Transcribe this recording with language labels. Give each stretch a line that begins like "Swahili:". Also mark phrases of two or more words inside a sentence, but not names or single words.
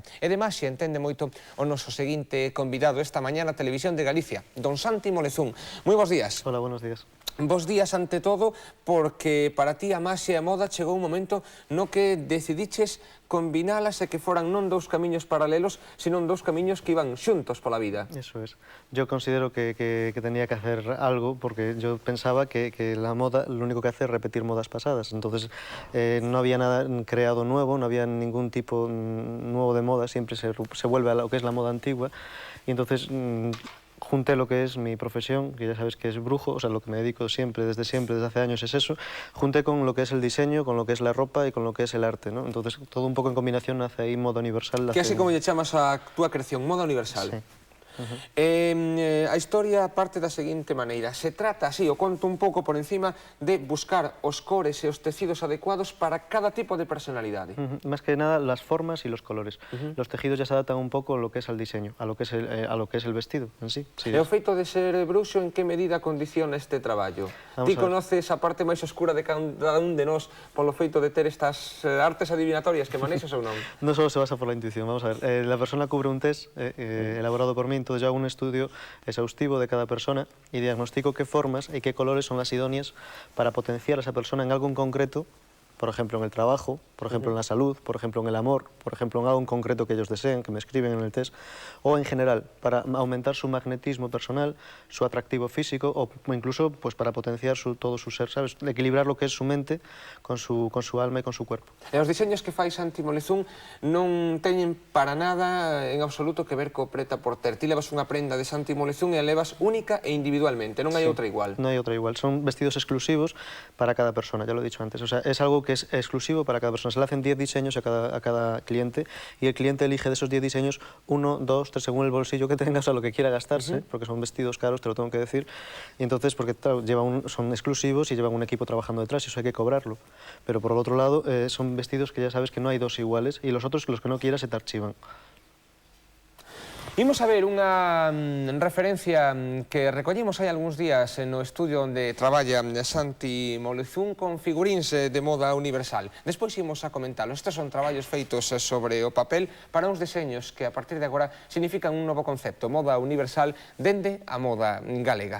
Galician: E de máxia entende moito o noso seguinte convidado esta mañá na Televisión de Galicia, don Santi Molezún. Moi bons días.
Spanish: Hola, buenos días.
Galician: Bos días ante todo, porque para ti a maxia e a moda chegou un momento no que decidiches combinalas e que foran non dous camiños paralelos, senón dous camiños que iban xuntos pola vida.
Spanish: Eso es. Yo considero que tenía que hacer algo porque yo pensaba que la moda lo único que hace es repetir modas pasadas. Entonces no había nada creado nuevo, no había ningún tipo nuevo de moda, siempre se vuelve a lo que es la moda antigua. Y entonces junté lo que es mi profesión, que ya sabes que es brujo, o sea, lo que me dedico siempre, desde hace años es eso, junté con lo que es el diseño, con lo que es la ropa y con lo que es el arte, ¿no? Entonces, todo un poco en combinación hace ahí moda universal.
Galician: Que así como lle chamas a túa creación, moda universal.
Spanish: Sí.
Galician: A historia parte da seguinte maneira. Se trata, así, o conto un pouco por encima, de buscar os cores e os tecidos adecuados para cada tipo de personalidade.
Spanish: Más que nada, las formas y los colores. Los tejidos ya se adaptan un poco a lo que es el diseño, a lo que es el vestido en sí.
Galician: E o feito de ser bruxo, en que medida condiciona este traballo? Ti conoces a parte máis oscura de cada un de nós polo feito de ter estas artes adivinatorias que manexas ou non?
Spanish: No solo se basa por la intuición, vamos a ver. La persona cubre un test elaborado por mí, entonces yo hago un estudio exhaustivo de cada persona y diagnostico qué formas y qué colores son las idóneas para potenciar a esa persona en algo en concreto, por ejemplo en el trabajo, por ejemplo en la salud, por ejemplo en el amor, por ejemplo en algo en concreto que ellos deseen, que me escriben en el test, o en general, para aumentar su magnetismo personal, su atractivo físico, o incluso pues, para potenciar todo su ser, ¿sabes? Equilibrar lo que es su mente con su alma y con su cuerpo.
Galician: E os diseños que fai Santi Molezún non teñen para nada en absoluto que ver co preta por ter. Ti levas unha prenda de Santi Molezún e a levas única e individualmente, non hai outra igual.
Spanish: No hay otra igual, son vestidos exclusivos para cada persona, ya lo he dicho antes, o sea, es algo que es exclusivo para cada persona. Se le hacen 10 diseños a cada cliente y el cliente elige de esos 10 diseños 1, 2, 3 según el bolsillo que tenga, o sea, lo que quiera gastarse, porque son vestidos caros, te lo tengo que decir. Y entonces, porque claro, son exclusivos y llevan un equipo trabajando detrás y eso hay que cobrarlo. Pero por el otro lado, son vestidos que ya sabes que no hay dos iguales y los otros, los que no quieras, se te archivan.
Galician: Imos a ver unha referencia que recollimos hai algúns días no estudio onde traballa Santi Molezún con figuríns de moda universal. Despois imos a comentalo. Estes son traballos feitos sobre o papel para uns deseños que a partir de agora significan un novo concepto, moda universal dende a moda galega.